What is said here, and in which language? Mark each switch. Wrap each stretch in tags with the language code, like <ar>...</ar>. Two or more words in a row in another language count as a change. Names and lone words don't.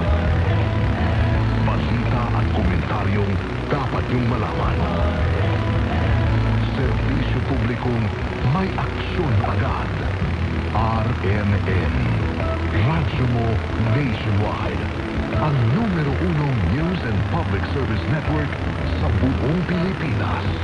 <tl>Balita at komentaryong dapat niyong malaman. Serbisyo publikong may aksyon agad. RMN. Radyo mo nationwide. Ang numero 1</tl> <en>news and public service network</en> <tl>sa buong Pilipinas.</tl>